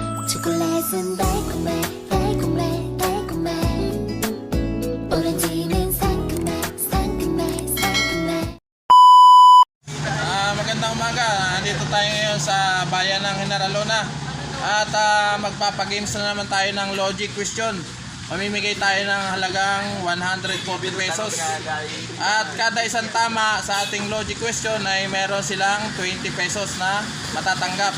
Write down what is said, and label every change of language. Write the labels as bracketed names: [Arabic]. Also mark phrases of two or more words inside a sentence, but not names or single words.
[Korean] 초콜릿은 달콤해 달콤해 달콤해 오렌지는 상큼해 상큼해 상큼해. [Filipino] Magandang umaga. Nandito tayo ngayon sa bayan ng General Luna. At magpapagames na naman tayo ng logic question. Mamimigay tayo ng halagang 140 pesos. At kada isang tama sa ating logic question ay meron silang 20 pesos na matatanggap.